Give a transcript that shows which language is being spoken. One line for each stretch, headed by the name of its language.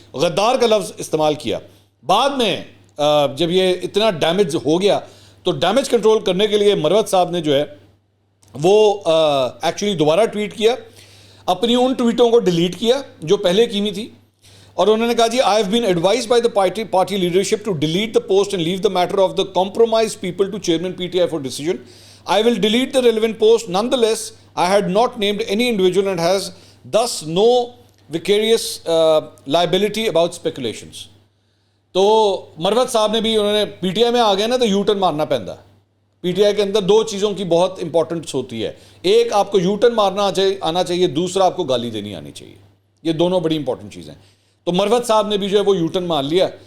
Urdu: غدار کا لفظ استعمال کیا. بعد میں جب یہ اتنا ڈیمیج ہو گیا تو ڈیمیج کنٹرول کرنے کے لیے مروت صاحب نے جو ہے وہ ایکچولی دوبارہ ٹویٹ کیا, اپنی ان ٹویٹوں کو ڈیلیٹ کیا جو پہلے کی ہوئی تھی, اور انہوں نے کہا جی
English: I have been advised by the party leadership to delete the post and leave the matter of the compromise people to chairman P T I for decision. I will delete the relevant post. Nonetheless, I had not named any individual and has thus no vicarious liability about speculations.
Urdu: تو مروت صاحب نے بھی, انہوں نے P T I میں آ گیا نا تو یو ٹرن مارنا پہنتا. پی ٹی آئی کے اندر 2 چیزوں کی بہت امپورٹنس ہوتی ہے, ایک آپ کو یو ٹرن مارنا آنا چاہیے, دوسرا آپ کو گالی دینی آنی چاہیے. یہ دونوں بڑی امپورٹنٹ چیزیں. تو مروت صاحب نے بھی جو ہے وہ یو ٹرن مار لیا.